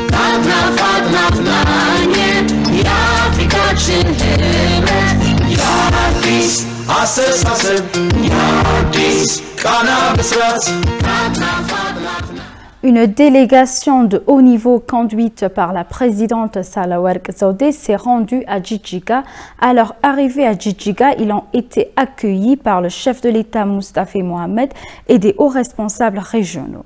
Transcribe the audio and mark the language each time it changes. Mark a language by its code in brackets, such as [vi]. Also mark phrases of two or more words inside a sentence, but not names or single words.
[am] ናፍናኝ የአፍሪካችን ህብረት የአዲስ አስተሳሰብ የአዲስ ቃና ብስራት [fr] Une délégation de haut niveau conduite par la présidente Sahlawerk Zewde s'est rendue à Djidjiga. À leur arrivée à Djidjiga, ils ont été accueillis par le chef de l'État Moustapha Mohamed et des hauts responsables régionaux.